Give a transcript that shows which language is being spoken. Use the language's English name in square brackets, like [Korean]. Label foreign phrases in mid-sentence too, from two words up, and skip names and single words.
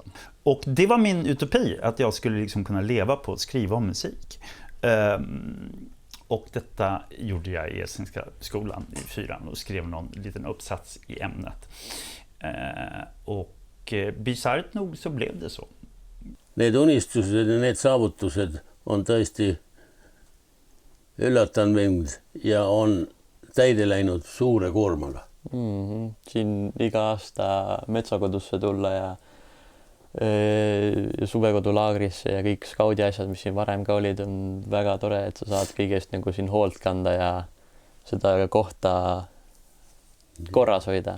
[Swedish] Och det var min utopi, att jag skulle liksom kunna leva på att skriva om musik. Och detta gjorde jag i Estniska skolan i 4:an och skrev någon liten uppsats i ämnet. Och bizarrt nog så blev det så. [Estonian] Need unistused ja need saavutused on tõesti üllatanud mind ja on täide läinud suure koormaga. Siin iga aasta metsakodusse tulla ja suvekodulaagrisse ja kõik skaudi asjad, mis siin varem ka olid, on väga tore, et sa saad kõigest nagu siin hoolt kanda ja seda kohta korras hoida.